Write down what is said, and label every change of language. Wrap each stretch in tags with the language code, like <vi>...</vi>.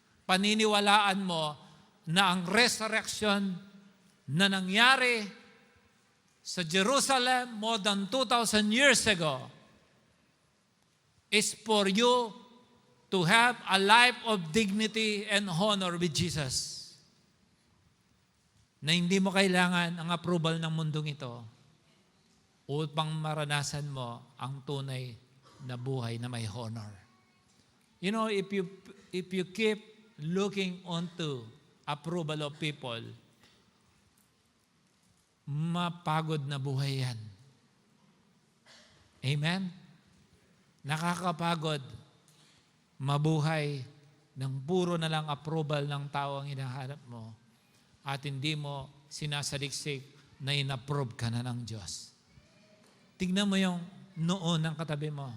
<tl>Paniniwalaan mo na ang resurrection na nangyari sa Jerusalem</tl> <en>more than 2,000 years ago is for you to have a life of dignity and honor with Jesus.</en> <tl>Na hindi mo kailangan ang approval ng mundong ito upang maranasan mo ang tunay na buhay na may honor.</tl> <en>You know, if you keep looking onto approval of people, mapagod na buhay yan. Amen?</en> <tl>Nakakapagod mabuhay ng puro na lang approval ng tao ang hinahanap mo at hindi mo sinasaliksik na inapprove ka na ng Diyos. Tignan mo yung noon ng katabi mo.</tl>